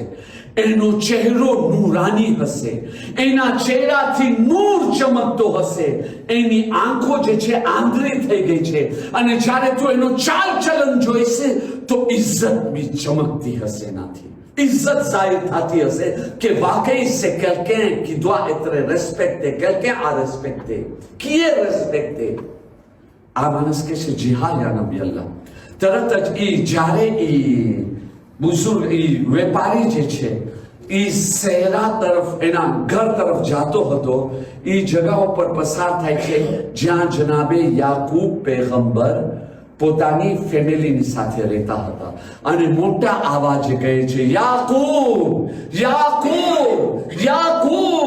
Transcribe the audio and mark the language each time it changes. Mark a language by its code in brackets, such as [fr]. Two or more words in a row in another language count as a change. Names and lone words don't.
[gu] એનો ચહેરો નૂરાની હશે, એના ચહેરાથી નૂર ચમકતો હશે, એની આંખો જે છે આંધળી થઈ ગઈ છે, અને જ્યારે તું એનો ચાલ ચલન જોઈશે તો ઇજ્જત બી ચમકતી હશે. એનાથી ઇજ્જત જાહિર થતી હશે કે વાકઈ [fr] c'est quelqu'un qui doit être respecté, quelqu'un à respecter, qui est respecté. [gu] આ માણસ કહે છે, જી હા [ar] يا نبي الله. [gu] તરત જ જ્યારે બુઝુર્ગ વેપારી જે છે સહેરા તરફ એના ઘર તરફ જાતો હતો, જગા ઉપર પસાર થાય છે જ્યાં જનાબે યાકૂબ પૈગંબર પોતાની ફેમિલીની સાથે રહેતા હતા અને મોટા અવાજે કહે છે, યાકૂબ યાકૂબ યાકૂબ.